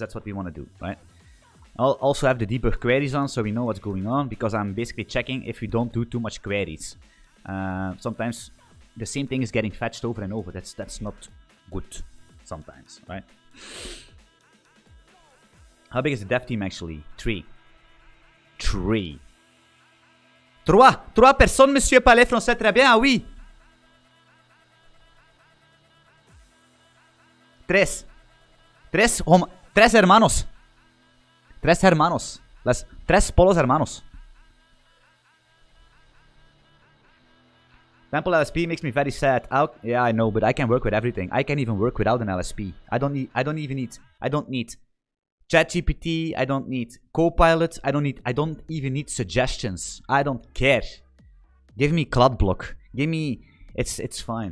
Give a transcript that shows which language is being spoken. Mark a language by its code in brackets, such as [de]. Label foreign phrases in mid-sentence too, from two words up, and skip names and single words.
[en] That's what we want to do, right? I'll also have the debug queries on, so we know what's going on, because I'm basically checking if we don't do too much queries. Sometimes the same thing is getting fetched over and over. That's not good sometimes, right? How big is the dev team actually? [fr] 3. 3 personnes, monsieur. Parlez français très bien, ah oui. [es] 3 hermanos. 3 hermanos. 3 polos hermanos. [en] Templ LSP makes me very sad. Yeah, I know, but I can work with everything. I can even work without an LSP. I don't need ChatGPT. I don't need Copilot. I don't even need suggestions. I don't care. Give me CloudBlock. Give me. It's fine.